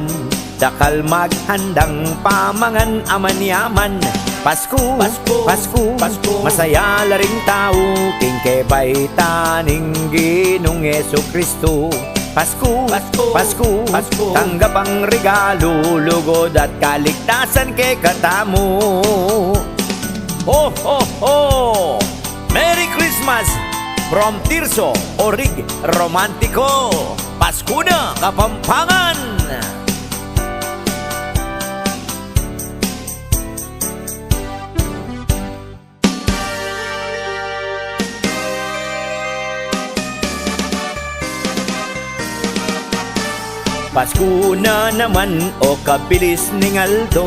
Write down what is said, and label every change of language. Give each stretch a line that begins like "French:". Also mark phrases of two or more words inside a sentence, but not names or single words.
Pampanga: Dakal maghandang pamangan aman-yaman. Pasko, Pasko, Pasko, Pasko, masaya la ring tao. King kebay taning Ginong Jesucristo. Pasko, Pasko, Pasko, Pasko, tanggap ang regalo, lugod at kaligtasan kay katamo.
English: Ho, ho, ho! Merry Christmas from Tirso, Orig Romantico.
Pampanga: Pasko na, Kapampangan! Pasko na naman, o kabilis ning Aldo.